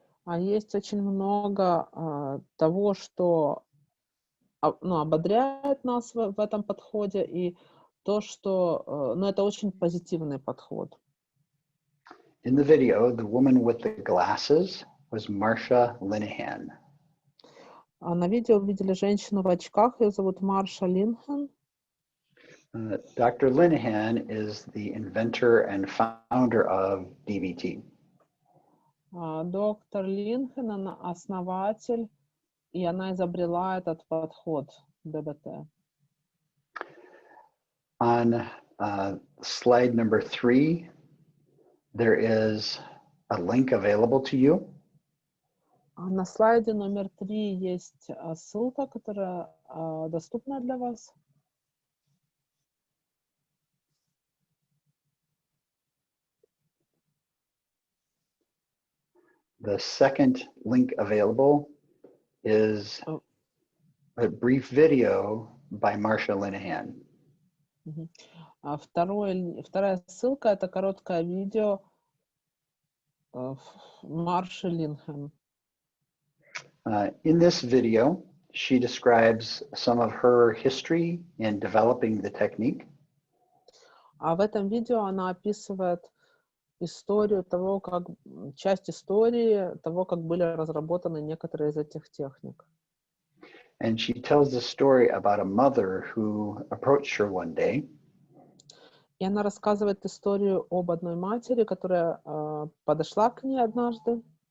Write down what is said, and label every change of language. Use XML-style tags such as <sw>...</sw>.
<ru>А есть очень много того, что ободряет нас в этом подходе, и то, что это очень позитивный подход.</ru> <en>In the video, the woman with the glasses was Marsha Linehan.</en> <ru>На видео увидели женщину в очках, ее зовут Марша Линхан.</ru> <en>Dr. Linehan is the inventor and founder of DBT.</en> <ru>Доктор Линхан, она основатель, и она изобрела этот подход ДБТ.</ru> <en>On slide number 3, there is a link available to you.</en> <ru>На слайде номер 3 есть ссылка, которая доступна для вас.</ru> <en>The second link available is a brief video by Marsha Linehan.</en> <ru>Вторая ссылка — это короткое видео Марши Линхан.</ru> <en>In this video, she describes some of her history in developing the technique.</en> <ru>А в этом видео она описывает историю того, часть истории того, как были разработаны некоторые из этих техник.</ru> <en>And she tells the story about a mother who approached her one day.</en> <ru>И она рассказывает историю об одной матери, которая подошла к ней однажды.</ru>